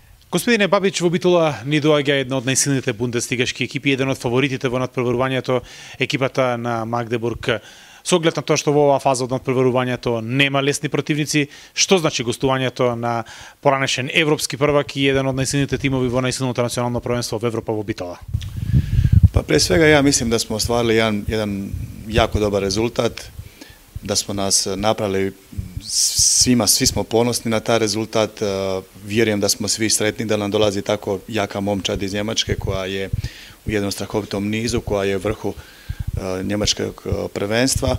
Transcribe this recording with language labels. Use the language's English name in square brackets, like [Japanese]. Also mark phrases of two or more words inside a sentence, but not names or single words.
[Macedonian] Господине Бабич, во Битола ни доаѓа една од најсилните бундеслигашки екипи, еден од фаворитите во надпреварувањето, екипата на Магдебург. Со оглед на тоа што во оваа фаза од надпреварувањето нема лесни противници, што значи гостувањето на поранешен европски првак и еден од најсилните тимови во најсилното национално првенство во Европа во Битола? [Croatian] Pa pre svega ja mislim da smo ostvarili jedan jako dobar rezultat, da smo nas napravili svi smo ponosni na taj rezultat, vjerujem da smo svi sretni da nam dolazi tako jaka momčad iz Njemačke koja je u jednom strahovitom nizu, koja je u vrhu njemačkog prvenstva,